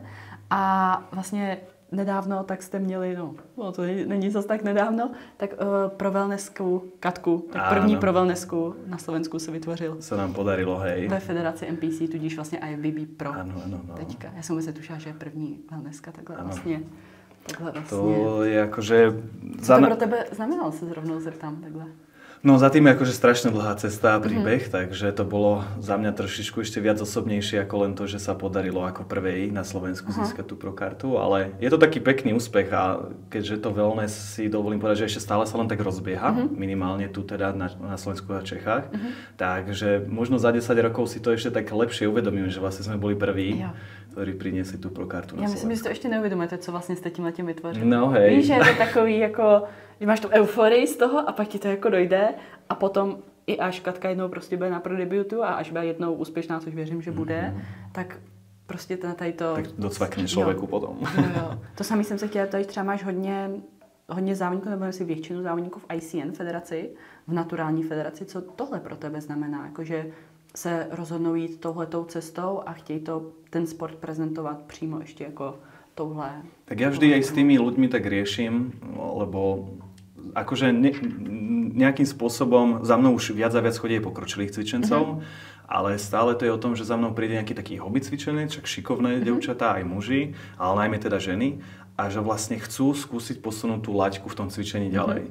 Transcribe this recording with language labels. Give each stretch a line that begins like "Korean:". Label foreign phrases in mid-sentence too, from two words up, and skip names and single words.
Czech: A vlastně nedávno tak jste měli, no to není zase tak nedávno, tak pro wellnessku Katku, tak první pro wellnessku na Slovensku se vytvořil.
Slovak: Se nám podarilo, hej.
Czech: Ve federaci NPC, tudíž vlastně IFBB Pro. Ano. Teďka. Já jsem vůbec netušila, že je první wellnesska takhle vlastně.
Slovak: To je akože...
Czech: Co to pro tebe znamenalo, se zrovna zeptám takhle?
Slovak: No za tým je akože strašne dlhá cesta a príbeh, takže to bolo za mňa trošičku ešte viac osobnejšie ako len to, že sa podarilo ako prvej na Slovensku získať tú prokartu, ale je to taký pekný úspech a keďže to wellness si dovolím povedať, že ešte stále sa len tak rozbieha, minimálne tu teda na Slovensku a Čechách, takže možno za 10 rokov si to ešte tak lepšie uvedomíme, že vlastne sme boli prví, ktorí priniesli tú prokartu na Slovensku.
Czech: Já myslím, že si to ještě neuvědomujete, co vlastně jste tímhletím vytvořili.
Slovak: No hej.
Czech: Víš, že je to takový jako, že máš tu euforii z toho a pak ti to jako dojde a potom i až Katka jednou prostě bude na prodebutu a až bude jednou úspěšná, což věřím, že bude, tak prostě tady to... Tak docvakne člověku potom. Jo. To samý jsem se chtěla, tady třeba máš hodně závodníků, nebo si většinu závodníků v ICN federaci, v naturální federaci. Co tohle pro tebe znamená? Jakože se rozhodnou jít touhletou cestou a chtějí ten sport prezentovat přímo ještě jako touhle.
Slovak: Tak ja vždy aj s tými ľuďmi tak riešim, lebo akože nejakým spôsobom za mnou už viac a viac chodí pokročilých cvičencov, ale stále to je o tom, že za mnou príde nejaký taký hobby cvičenec, čak šikovné dievčatá, aj muži, ale najmä teda ženy, a že vlastne chcú skúsiť posunúť tú laťku v tom cvičení ďalej.